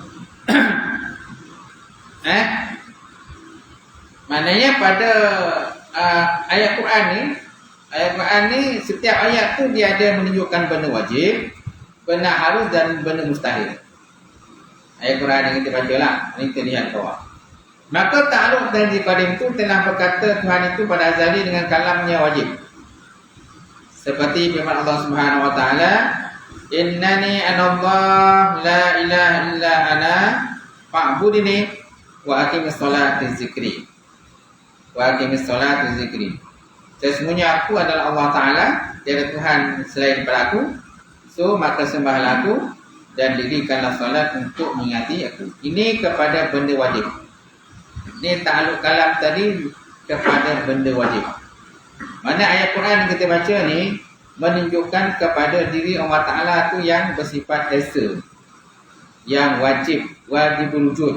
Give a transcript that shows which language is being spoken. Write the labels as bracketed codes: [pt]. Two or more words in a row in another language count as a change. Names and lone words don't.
[ms] Maknanya pada ayat Quran ni setiap ayat tu dia ada menunjukkan benda wajib, benda harus dan benda mustahil. Ayat Quran yang kita baca lah, ini kita lihat bawah. Maka ta'aluk dan qadim itu telah berkata Tuhan itu pada azali dengan kalamnya wajib. Seperti firman Allah [ar] سبحانه وتعالى, "إنني أنا الله لا إله إلا أنا فاعبدني وأقم الصلاة لذكري." وأقم الصلاة لذكري. [ms] Sesungguhnya aku adalah Allah Taala, tiada Tuhan selain daripada aku. So maka sembahlah aku dan dirikanlah solat untuk mengingati aku. Ini kepada benda wajib. Ini ta'aluk kalam tadi kepada benda wajib. Mana ayat Quran yang kita baca ni menunjukkan kepada diri Allah Ta'ala tu yang bersifat esa, yang [ar] واجب الوجود.